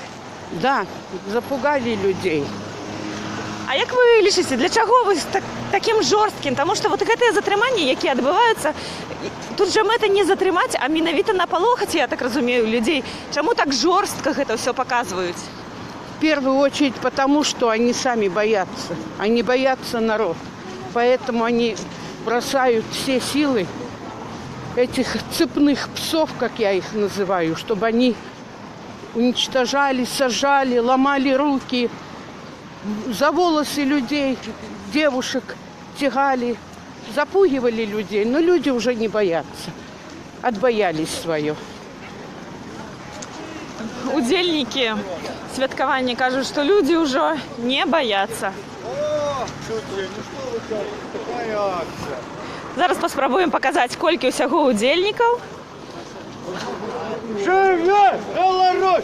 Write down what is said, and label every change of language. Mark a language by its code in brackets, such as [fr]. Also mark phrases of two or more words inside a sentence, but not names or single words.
[ru] Да, запугали людей. [be] А як вы лічыце, для чаго вы такім жорсткім? Таму што вот гэтыя затрыманні, якія адбываюцца, тут жа мэта не затрымаць, а менавіта напалохаць, я так разумею, людзей. Чаму так жорстка гэта ўсё паказваюць? [ru] В первую очередь потому, что они сами боятся. Они боятся народ. Поэтому они бросают все силы этих цепных псов, как я их называю, чтобы они уничтожали, сажали, ломали руки, за волосы людей, девушек тягали, запугивали людей. Но люди уже не боятся. Отбоялись свое. [be] Удзельнікі святкавання кажуць, што людзі ўжо не баяцца. Зараз паспрабуем паказаць, колькі ўсяго удзельнікаў. Живе Беларусь!